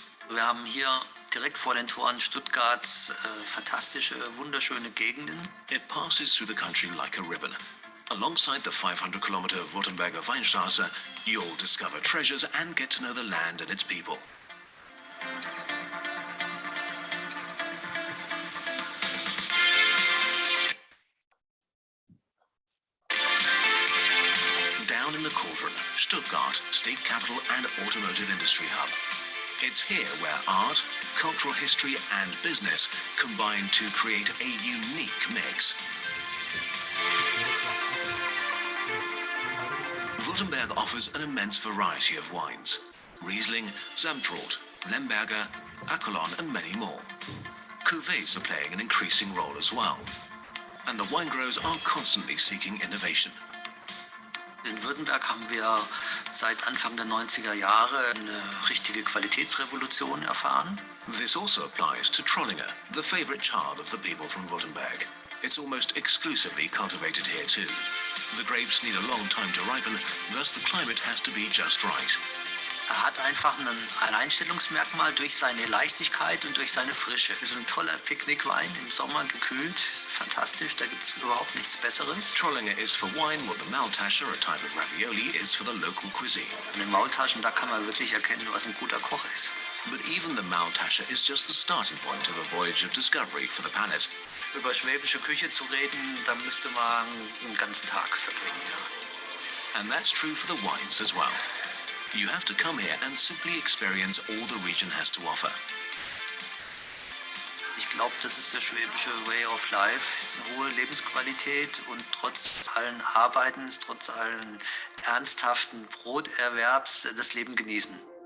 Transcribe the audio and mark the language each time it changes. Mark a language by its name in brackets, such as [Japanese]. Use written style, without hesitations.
[German] Wir haben hier direkt vor den Toren Stuttgarts fantastische, wunderschöne Gegenden. [English] It passes through the country like a ribbon. Alongside the 500-kilometer Württemberger Weinstraße, you'll discover treasures and get to know the land and its people. Down in the cauldron, Stuttgart, state capital and automotive industry hub. It's here where art, cultural history and business combine to create a unique mix. Württemberg offers an immense variety of wines. Riesling, Samtrood, Lemberger, Accolon and many more. Cuvées are playing an increasing role as well. And the wine growers are constantly seeking innovation. [German] In Württemberg haben wir seit Anfang der 90er Jahre eine richtige Qualitätsrevolution erfahren. [English] This also applies to Trollinger, the favorite child of the people from Württemberg. It's almost exclusively cultivated here too. The grapes need a long time to ripen, thus the climate has to be just right. [German] Er hat einfach ein Alleinstellungsmerkmal durch seine Leichtigkeit und durch seine Frische. Es ist ein toller Picknickwein, im Sommer gekühlt, fantastisch, da gibt es überhaupt nichts Besseres. [English] Trollinger is for wine what the Maultaschen, a type of ravioli, is for the local cuisine. [German] In den Maultaschen, da kann man wirklich erkennen, was ein guter Koch ist. [English] But even the Maultasche is just the starting point of a voyage of discovery for the palate. [German] Über schwäbische Küche zu reden, da müsste man einen ganzen Tag verbringen. Ja. [English] And that's true for the wines as well. You have to come here and simply experience all the region has to offer. [German] Ich glaube, das ist der schwäbische [English] Way of Life. [German] Eine hohe Lebensqualität und trotz allen Arbeitens, trotz allen ernsthaften Broterwerbs das Leben genießen.